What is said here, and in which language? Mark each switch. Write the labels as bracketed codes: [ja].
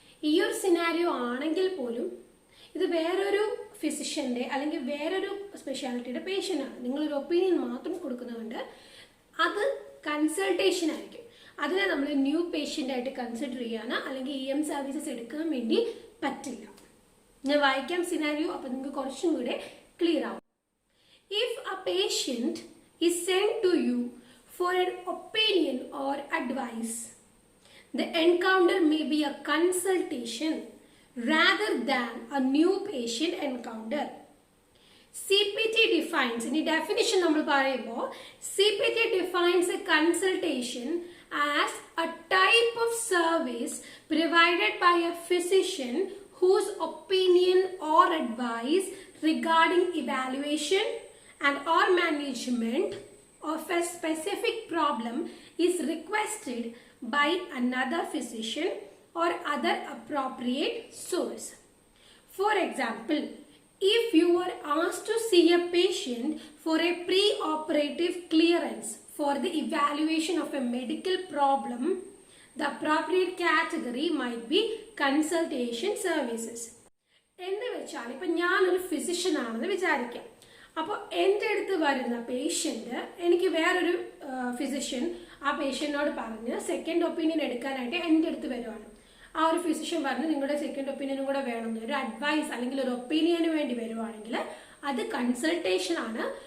[ml] ഈ ഒരു സിനാരിയോ ആണെങ്കിൽ പോലും ഇത് വേറൊരു ഫിസിഷ്യന്റെ അല്ലെങ്കിൽ വേറൊരു സ്പെഷ്യാലിറ്റിയുടെ പേഷ്യന്റ് ആണ്, നിങ്ങളൊരു ഒപ്പീനിയൻ മാത്രം കൊടുക്കുന്നതുകൊണ്ട് അത് കൺസൾട്ടേഷൻ ആയിരിക്കും. അതിനെ നമ്മൾ ന്യൂ പേഷ്യന്റ് ആയിട്ട് കൺസിഡർ ചെയ്യാനോ അല്ലെങ്കിൽ EM സർവീസസ് എടുക്കാൻ വേണ്ടി പറ്റില്ല. ഞാൻ വായിക്കാം സിനാരിയോ, അപ്പൊ നിങ്ങൾക്ക് കുറച്ചും കൂടെ ക്ലിയർ ആവും. [en] If a patient is sent to you for an opinion or advice, the encounter may be a consultation rather than a new patient encounter. CPT defines, in the definition [ml] നമ്മൾ പറയുമ്പോൾ [en] CPT defines a consultation as a type of service provided by a physician whose opinion or advice regarding evaluation and or management of a specific problem is requested by another physician or other appropriate source. For example, if you are asked to see a patient for a pre-operative clearance for the evaluation of a medical problem, the appropriate category might be consultation services. [ml] എന്ന് വെച്ചാൽ ഇപ്പം ഞാനൊരു physician ആണെന്ന് വിചാരിക്കാം. അപ്പോൾ എൻ്റെ അടുത്ത് വരുന്ന പേഷ്യന്റ്, എനിക്ക് വേറൊരു ഫിസിഷ്യൻ ആ പേഷ്യന്റിനോട് പറഞ്ഞ് സെക്കൻഡ് ഒപ്പീനിയൻ എടുക്കാനായിട്ട് എൻ്റെ അടുത്ത് വരുവാണ്. ആ ഒരു ഫിസിഷ്യൻ പറഞ്ഞ് നിങ്ങളുടെ സെക്കൻഡ് ഒപ്പീനിയനും കൂടെ വേണമെന്ന് ഒരു അഡ്വൈസ് അല്ലെങ്കിൽ ഒരു ഒപ്പീനിയന് വേണ്ടി വരുവാണെങ്കിൽ അത് കൺസൾട്ടേഷൻ ആണ്.